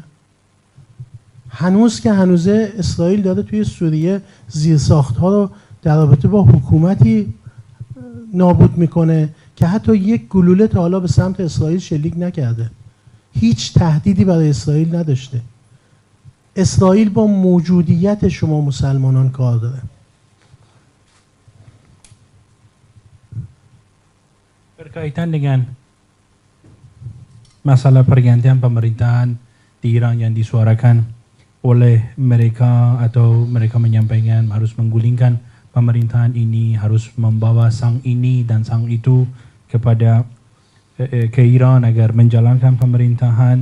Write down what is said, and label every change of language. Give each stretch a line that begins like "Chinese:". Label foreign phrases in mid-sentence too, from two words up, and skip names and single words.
Persian: هنوز که هنوزه اسرائیل داره توی سوریه زیرساخت‌ها رو در رابطه با حکومتی نابود میکنه که حتی یک گلوله تا حالا به سمت اسرائیل شلیک نکرده. هیچ تهدیدی برای اسرائیل نداشته. اسرائیل با موجودیت شما مسلمانان کار داره.
Indonesian: Berkaitan dengan masalah pergantian pemerintahan di Iran yang disuarakan oleh mereka, atau mereka menyampaikan harus menggulingkan pemerintahan ini, harus membawa sang ini dan sang itu kepada ke Iran agar menjalankan pemerintahan.